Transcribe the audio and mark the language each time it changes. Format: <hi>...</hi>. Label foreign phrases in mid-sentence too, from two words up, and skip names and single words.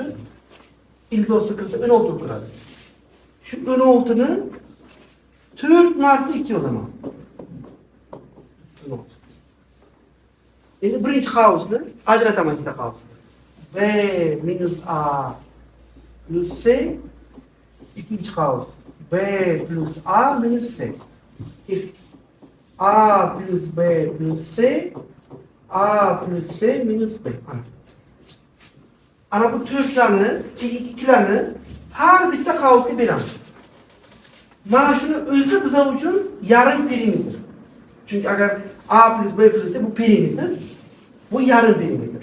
<uz>İlzosi kirsa 16 kiradi. Shu 16 ni 4 marta 2 yozaman. 16. Endi birinchi qavsni ajrataman ikkita qavs. B minus A plus C. İkinci qavs B plus A minus C. A plus B plus C. A plus C minus B. Ana bu to'rtlarni, ikkilarni har bitta qavsga beramiz. Mana shuni o'zi bizlar uchun yarim perimetr. Chunki agar A plus B plus C bu perimetr, bu yarim perimetr.</uz>